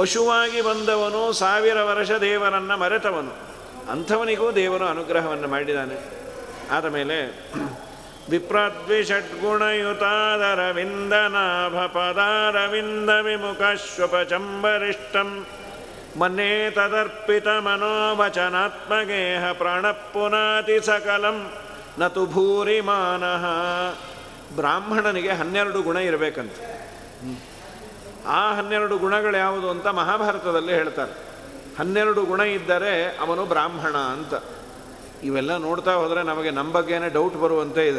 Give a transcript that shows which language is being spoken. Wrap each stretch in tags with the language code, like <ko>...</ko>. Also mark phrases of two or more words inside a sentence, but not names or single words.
<kn>ಪಶುವಾಗಿ ಬಂದವನು, 1000 ವರ್ಷ ದೇವರನ್ನು ಮರೆತವನು. ಅಂಥವನಿಗೂ ದೇವರು ಅನುಗ್ರಹವನ್ನು ಮಾಡಿದ್ದಾನೆ. ಆದ ಮೇಲೆ</kn> <sa>ವಿಪ್ರದ್ವಿಷಡ್ಗುಣಯುತಾದರವಿಂದನಾಭ ಪದಾರವಿಂದ ವಿಮುಖಶ್ವಪಚಂಬರಿಷ್ಟಂ ಮನ್ಯೇ ತದರ್ಪಿತ ಮನೋವಚನಾತ್ಮಗೇಹ ಪ್ರಾಣಪುನಾತಿ ಸಕಲಂ ನತು ಭೂರಿಮಾನಃ.</sa> <kn>ಬ್ರಾಹ್ಮಣನಿಗೆ 12 ಗುಣ ಇರಬೇಕಂತ. ಆ 12 ಗುಣಗಳು ಯಾವುದು ಅಂತ ಮಹಾಭಾರತದಲ್ಲಿ ಹೇಳ್ತಾರೆ. 12 ಗುಣ ಇದ್ದರೆ ಅವನು ಬ್ರಾಹ್ಮಣ ಅಂತ. ಇವೆಲ್ಲ ನೋಡ್ತಾ ಹೋದರೆ ನಮಗೆ ನಮ್ಮ ಬಗ್ಗೆನೇ ಡೌಟ್ ಬರುವಂತೆ ಇದೆ.</kn>